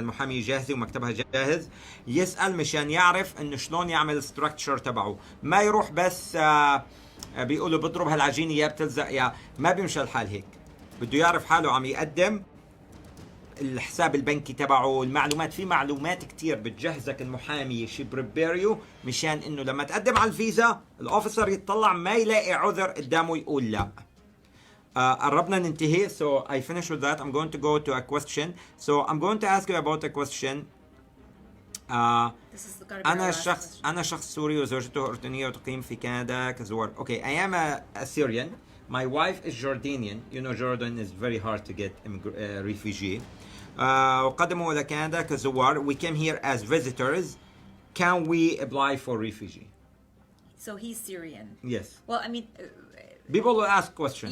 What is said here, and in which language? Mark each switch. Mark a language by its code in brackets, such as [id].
[ar] المحامي جاهزة ومكتبها جاهز. يسأل مشان يعرف انه شلون يعمل الستراكتشر تبعه، ما يروح بس بيقولوا بضرب هالعجينة يا بتلزق يا ما بيمشي الحال هيك. بده يعرف حاله عم يقدم، الحساب البنكي تبعه، المعلومات، في معلومات كتير بتجهزك المحامي شي بريبيريو مشان انه لما تقدم على الفيزا الاوفيسر يتطلع ما يلاقي عذر قدامه يقول لا. قربنا ننتهي. [en] So I finish with that. I'm going to go to a question. So I'm going to ask you about a question. This is gotta be our last question. [ar] أنا شخص سوري وزوجته أردنية وتقيم في كندا كزوار. [en] Okay, I am a Syrian. My wife is Jordanian. You know Jordan is very hard to get refugee. [ar] وقدموا إلى كندا كزوار. [en] We came here as visitors. Can we apply for refugee? So he's Syrian. Yes. Well, I mean, People will ask questions,